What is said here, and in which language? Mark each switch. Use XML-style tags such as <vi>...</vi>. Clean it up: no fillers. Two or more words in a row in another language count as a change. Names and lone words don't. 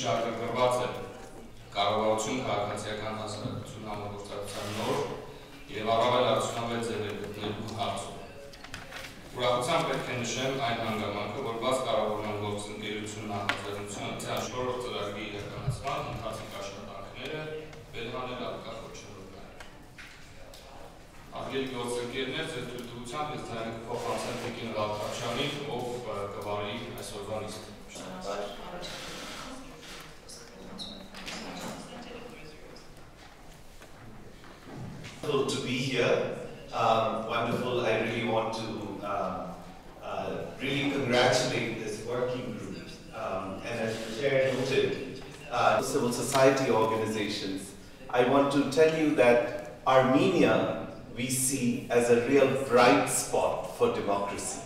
<hy>շահագրգռված է կառավարություն քաղաքացիական հասարակություն համագործակցության նոր և առավել արդյունավետ ձևեր գտնելու հարցում։ Ուրախությամբ պետք է նշեմ այն հանգամանքը, որ բաց կառավարման գործընկերություն նախաձեռնության չորրորդ ծրագրի իրականացման ընթացիկ աշխատանքները վերհանել ալիքը խոչընդոտներ։ Հարգելի գործընկերներ, ձեր թույլտվությամբ ես ձայնը կփոխանցեմ Տիկին Աղաջանյանին, ով կվարի այսօրվա նիստը։</hy> <en>Wonderful to be here. Wonderful. I really want to really congratulate this working group. And as the chair noted, civil society organizations, I want to tell you that Armenia we see as a real bright spot for democracy.</en>